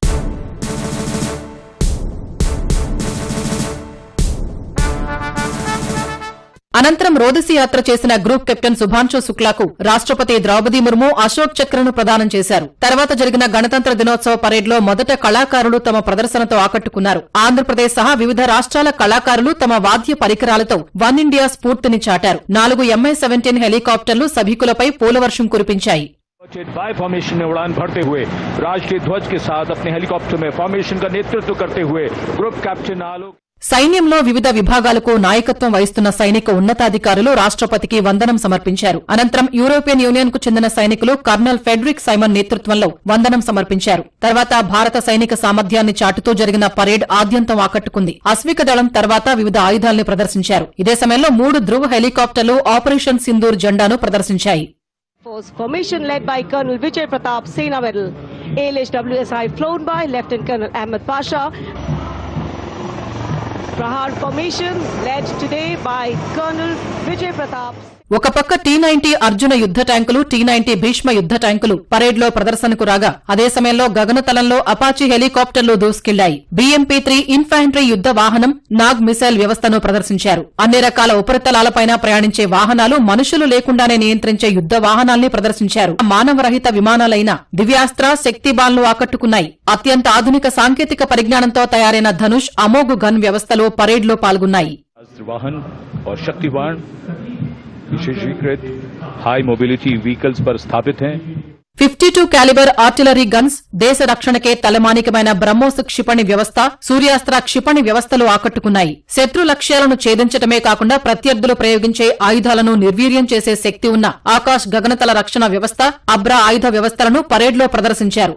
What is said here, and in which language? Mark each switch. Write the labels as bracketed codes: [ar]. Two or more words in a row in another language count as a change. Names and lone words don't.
[te] అనంతరం రోదసీ యాత్ర చేసిన గ్రూప్ కెప్టెన్ శుభాంశు శుక్లాకు రాష్ట్రపతి ద్రౌపది ముర్ము అశోక్ చక్రను ప్రదానం చేశారు. తర్వాత జరిగిన గణతంత్ర దినోత్సవ పరేడ్లో మొదట కళాకారులు తమ ప్రదర్శనతో ఆకట్టుకున్నారు. ఆంధ్రప్రదేశ్ సహా వివిధ రాష్ట్రాల కళాకారులు తమ వాద్య పరికరాలతో వన్ ఇండియా స్ఫూర్తిని చాటారు. 4 MI-17 హెలికాప్టర్లు సభికులపై పూలవర్షం కురిపించాయి. [en] by formation [hi] में उड़ान भरते हुए राष्ट्रीय ध्वज के साथ अपने हेलीकॉप्टर में फॉर्मेशन का नेतृत्व करते हुए ग्रुप कैप्टन आलोक. [te] సైన్యంలో వివిధ విభాగాలకు నాయకత్వం వహిస్తున్న సైనిక ఉన్నతాధికారులు రాష్ట్రపతికి వందనం సమర్పించారు. అనంతరం యూరోపియన్ యూనియన్ కు చెందిన సైనికులు కర్నల్ ఫెడరిక్ సైమన్ నేతృత్వంలో వందనం సమర్పించారు. తర్వాత భారత సైనిక సామర్థ్యాన్ని చాటుతూ జరిగిన పరేడ్ ఆద్యంతం ఆకట్టుకుంది. అశ్విక దళం తర్వాత వివిధ ఆయుధాల్ని ప్రదర్శించారు. ఇదే సమయంలో 3 ధృవ హెలికాప్టర్లు ఆపరేషన్ సింధూర్ జెండాను ప్రదర్శించాయి. [en] Formation led by Colonel Vijay Pratap Sena Medal. ALHWSI flown by Lieutenant Colonel Ahmed Pasha. Prahar formation led today by Colonel Vijay Pratap. [te] ఒక పక్క T-90 అర్జున యుద్ద ట్యాంకులు, T-90 భీష్మ యుద్ద ట్యాంకులు పరేడ్లో ప్రదర్శనకు రాగా, అదే సమయంలో గగనతలంలో అపాచీ హెలికాప్టర్లు దూసుకెళ్లాయి. BMP-3 ఇన్ఫాంట్రీ యుద్ద వాహనం, నాగ్ మిసైల్ వ్యవస్థను ప్రదర్శించారు. అన్ని రకాల ఉపరితలాలపైన ప్రయాణించే వాహనాలు, మనుషులు లేకుండానే నియంత్రించే యుద్ద వాహనాల్ని ప్రదర్శించారు. మానవరహిత విమానాలైన దివ్యాస్త్ర, శక్తిబాన్లు ఆకట్టుకున్నాయి. అత్యంత ఆధునిక సాంకేతిక పరిజ్ఞానంతో తయారైన ధనుష్, అమోఘ్ గన్ వ్యవస్థలు పరేడ్లో పాల్గొన్నాయి. [hi] विशेषीकृत [en] high mobility vehicles [hi] पर स्थापित हैं. [te] 52 [en] caliber artillery guns, [te] దేశ రక్షణకే తలమానికమైన బ్రహ్మోస్ క్షిపణి వ్యవస్థ, సూర్యాస్త్ర క్షిపణి వ్యవస్థలు ఆకట్టుకున్నాయి. శత్రు లక్ష్యాలను ఛేదించటమే కాకుండా ప్రత్యర్థులు ప్రయోగించే ఆయుధాలను నిర్వీర్యం చేసే శక్తి ఉన్న ఆకాశ్ గగనతల రక్షణ వ్యవస్థ, అబ్రా ఆయుధ వ్యవస్థలను పరేడ్లో ప్రదర్శించారు.